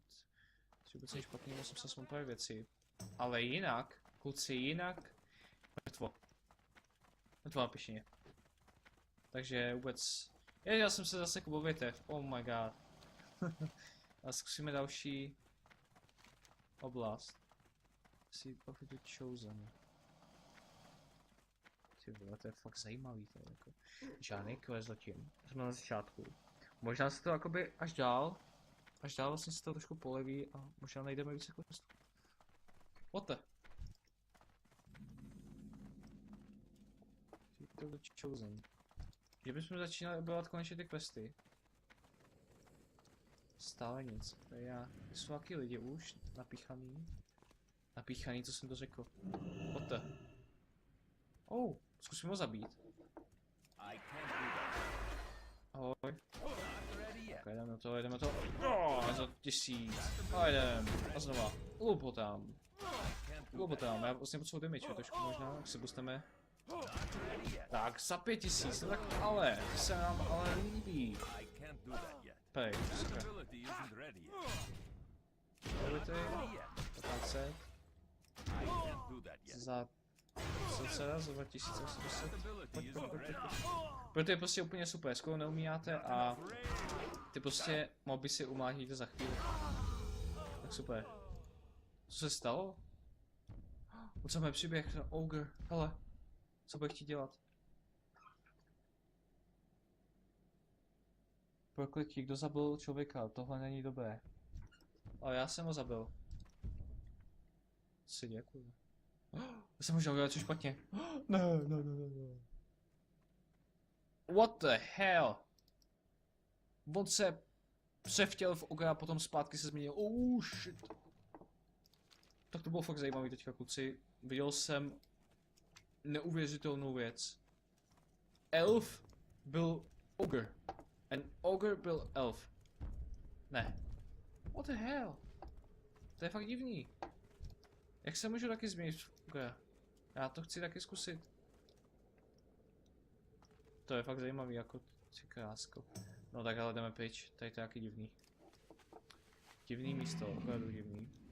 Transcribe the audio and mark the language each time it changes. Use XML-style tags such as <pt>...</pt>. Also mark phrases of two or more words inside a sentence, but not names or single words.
<cs>To je vůbec není špatný, musím se aspoň pár věci. Ale jinak, kluci, jinak... Mrtvo. Mrtvo na pěšině. Takže vůbec... Já jsem se zase o větev,</cs> <en>oh my god.</en> <cs>A zkusíme další oblast.</cs> <en>Seed of the Chosen.</en> <cs>Ty vole, to je fakt zajímavý, to je jako... Žádný quest zatím, jsme na začátku. Možná se to jakoby až dál vlastně se to trošku poleví a možná najdeme více questů.</cs> <en>What the? Seed of the Chosen.</en> <cs>Že bychom začínali objevovat konečně ty questy. Stále nic. Tady jsou nějaký lidi už napíchaný. Napíchaný, co jsem to řekl.</cs> <en>What the?</en> <cs>Oh, zkusím ho zabít.</cs> <en>I can't do that.</en> <cs>Ahoj.</cs> <en>Not ready yet.</en> <cs>Okay, jdeme na to. Oh, za 1000. A jdem. A znova. Lupo tam.</cs> <en>Can't do</en> <cs>Lupo</cs> <en>that.</en> <cs>tam. Já vlastně potřebuji damage trošku možná, jak se dostaneme.</cs> <en>Not ready yet.</en> <cs>Tak, za 5000, no tak ale, to se nám ale líbí.</cs> <en>I can't do that yet.</en> <cs>Pej,</cs> <en>That</en> <cs>super.</cs> <en>ability isn't ready yet. Ability, Ready yet. 1500, I can't do that yet.</en> <cs>za 500, za 2800.</cs> <en>That ability isn't ready yet.</en> <cs>Proto je prostě úplně super, skoro neumíjáte a</cs> <en>Afraid.</en> <cs>ty prostě moby si umlátíte za chvíli. Tak super. Co se stalo? Potřebujeme příběh na Ogre, hele. Co bude chtít dělat? Prokletí, kdo zabil člověka, tohle není dobré. Ale já jsem ho zabil. Co se děje, kurva? Já jsem možná udělal něco špatně. Ne.</cs> <en>What the hell?</en> <cs>On se převtěl v Ogra a potom zpátky se změnil.</cs> <en>Oh shit.</en> <cs>Tak to bylo fakt zajímavý teďka, kluci. Viděl jsem neuvěřitelnou věc. Elf byl Ogre. And Ogre byl Elf. Ne.</cs> <en>What the hell?</en> <cs>To je fakt divný. Jak se můžu taky změnit v Ogra? Já to chci taky zkusit. To je fakt zajímavý, jako ty krásko. No tak ale jdeme pryč, tady to je taky divný. Divný místo, opravdu divný.</cs>